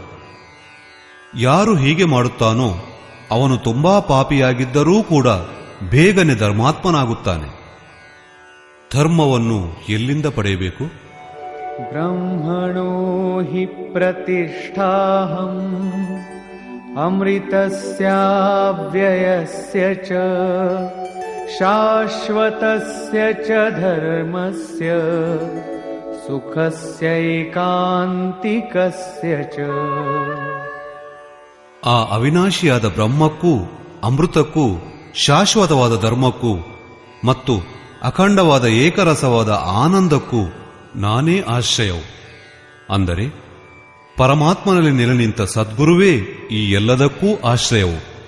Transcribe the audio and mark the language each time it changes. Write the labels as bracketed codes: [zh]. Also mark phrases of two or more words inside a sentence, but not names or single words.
[kn] ಯಾರು ಹೀಗೆ ಮಾಡುತ್ತಾನೋ ಅವನು ತುಂಬಾ ಪಾಪಿಯಾಗಿದ್ದರೂ ಕೂಡ ಬೇಗನೆ ಧರ್ಮಾತ್ಮನಾಗುತ್ತಾನೆ. ಧರ್ಮವನ್ನು ಎಲ್ಲಿಂದ ಪಡೆಯಬೇಕು? [sa] ಬ್ರಹ್ಮಣೋ ಹಿ ಪ್ರತಿಷ್ಠಾಹಂ ಅಮೃತಸ್ಯಾವ್ಯಯಸ್ಯ ಚ ಶಾಶ್ವತಸ್ಯ ಚ ಧರ್ಮಸ್ಯ ಸುಖಸ್ಯೈಕಾಂತಿಕಸ್ಯ ಚ. [kn] ಆ ಅವಿನಾಶಿಯಾದ ಬ್ರಹ್ಮಕ್ಕೂ ಅಮೃತಕ್ಕೂ ಶಾಶ್ವತವಾದ ಧರ್ಮಕ್ಕೂ ಮತ್ತು ಅಖಂಡವಾದ ಏಕರಸವಾದ ಆನಂದಕ್ಕೂ ನಾನೇ ಆಶ್ರಯವು. ಅಂದರೆ ಪರಮಾತ್ಮನಲ್ಲಿ ನೆಲೆ ನಿಂತ ಸದ್ಗುರುವೇ ಈ ಎಲ್ಲದಕ್ಕೂ ಆಶ್ರಯವು.